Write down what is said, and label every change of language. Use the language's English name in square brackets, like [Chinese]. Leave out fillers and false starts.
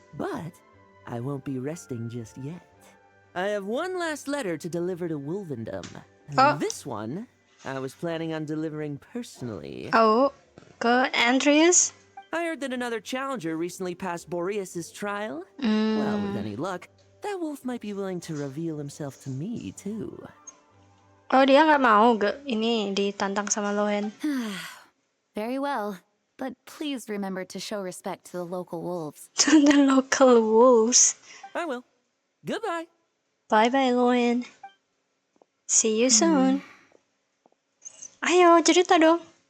[English] But I won't be resting just yet. I have one last letter to deliver to Wolvendom. Oh. This one, I was planning on delivering personally. [Indonesian] Oh, ke Andreas? [English] I heard that another challenger recently passed Boreas' trial. Well, with any luck, that wolf might be willing to reveal himself to me, too. [Indonesian] Oh, dia nggak mau ini ditantang sama Loen. [English] Very well. But please remember to show respect to the local wolves. The local wolves. I will. Goodbye. Bye-bye, Loen. See you soon. [Indonesian] Ayo, cerita dong.